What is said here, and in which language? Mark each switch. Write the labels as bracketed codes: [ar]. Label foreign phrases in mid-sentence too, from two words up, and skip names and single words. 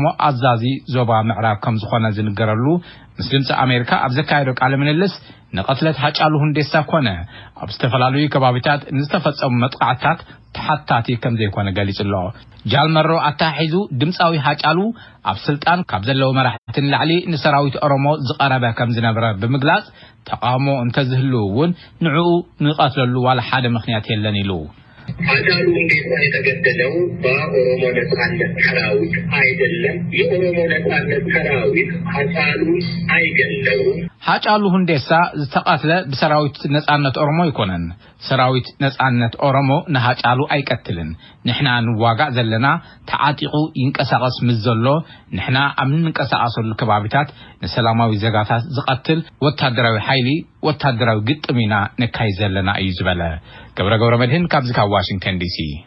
[ti] ኣዛዚ ዞባ ምዕራብ ከም ዝኾነ ዝንገረሉ ምስ ድምፂ ኣሜሪካ ኣብ ዘካየዶ ቃለ ምልልስ ንቅትለት ሃጫሉ ሁንዴሳ ኮነ ኣብ ዝተፈላለዩ ከባቢታት ንዝተፈጸሙ መጥቃዕትታት ተሓታቲ ከም ዘይኮነ ገሊጹ ኣሎ ጃልመሮ ኣታሒዙ ድምፃዊ ሃጫሉ ኣብ ስልጣን ካብ ዘለው መራሕትን ላዕሊ ንሰራዊት ኦሮሞ ዝቀረበ ከም ዝነበረ ብምግላጽ ተቃውሞ እንተዝህልውን ንዕኡ ንቀትለሉ ዋላ ሓደ ምክንያት የለን ኢሉ [am] ሃጫሉ ሁንዴሳ የተገደለው በኦሮሞ ነጻነት ሰራዊት አይደለም የኦሮሞ ነጻነት ሰራዊት ሃጫሉ አይገለውም [ti] ሃጫሉ ሁንዴሳ ዝተቀትለ ብሰራዊት ነጻነት ኦሮሞ ይኮነን ሰራዊት ነጻነት ኦሮሞ ንሃጫሉ አይቀትልን ንሕና ንዋጋዕ ዘለና ተዓጢቁ ይንቀሳቀስ ምዘሎ ንሕና ኣብ ንንቀሳቀሰሉ ከባቢታት ንሰላማዊ ዜጋታት ዝቀትል ወታደራዊ ኃይሊ ወታደራዊ ግጥሚና ነካይ ዘለና እዩ ዝበለ ገብረ መድህን ካብዚ ካብ ዋሽንግተን ዲሲ